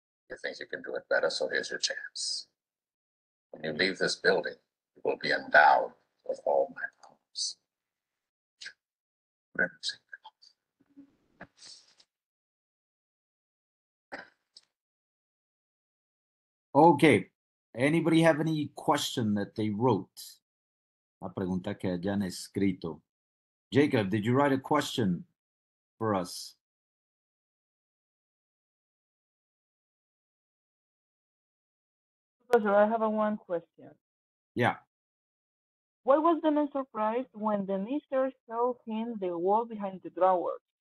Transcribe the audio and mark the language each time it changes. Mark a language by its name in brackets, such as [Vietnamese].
[English] You think you can do it better, so here's your chance. When you leave this building, you will be endowed with all my powers. Whatever you say. Okay. Anybody have any question that they wrote? [Spanish] La pregunta que hayan escrito. [English] Jacob, did you write a question for us? Professor, I have one question. Yeah. Why was the man surprised when the mister showed him the wall behind the drawers?